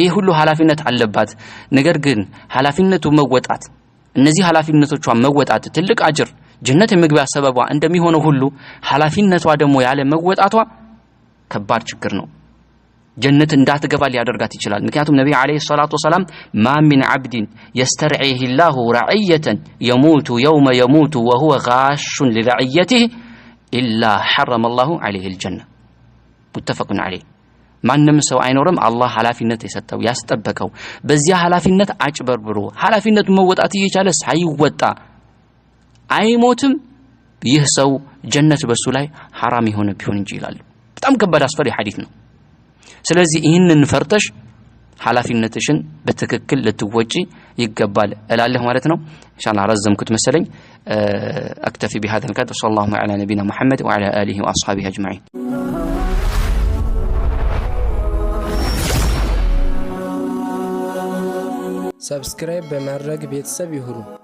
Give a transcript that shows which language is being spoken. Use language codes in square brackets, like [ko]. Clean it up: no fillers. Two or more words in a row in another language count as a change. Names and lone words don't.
[am] ሁሉ ሐላፊነት አለባት ነገር ግን ሐላፊነቱ መወጣት እነዚህ ሐላፊነቶቿን መወጣት ትልቅ አጅር ጀነት የመግቢያ ሰበቧ እንደሚሆነው ሁሉ ሐላፊነቷ ደግሞ ያለ መወጣቷ ከባድ ችግር ነው ጀነት እንዳትገባ ሊያደርጋት ይችላል ምክንያቱም ነብዩ [ar] عليه الصلاة والسلام ما من عبد يسترعيه الله رعية يموت يوم يموت وهو غاش لرعيته إلا حرم الله عليه الجنة متفق عليه [am] ማንም ሰው አይኖርም አላህ ሐላፊነት የሰጠው ያስጠበቀው በዚያ ሐላፊነት አጭበርብሮ ሐላፊነቱን መወጣት እየቻለ ሳይወጣ አይሞትም ይህ ሰው ጀነት በሱ ላይ حرام ይሆነ ቢሆን እንጂ ይላል በጣም ከባድ አስፈሪ ሐዲስ ነው ስለዚህ ይህንን ፈርተሽ ሐላፊነትሽን በትክክል ልትወጪ ይገባል እላለሁ ማለት ነው ኢንሻአላህ ረዘምኩት መሰለኝ [ar] اكتفي بهذا القدر صلى الله على نبينا محمد وعلى اله واصحابه اجمعين [am] ሰብስክራይብ በማድረግ ቤተሰብ ይሁኑ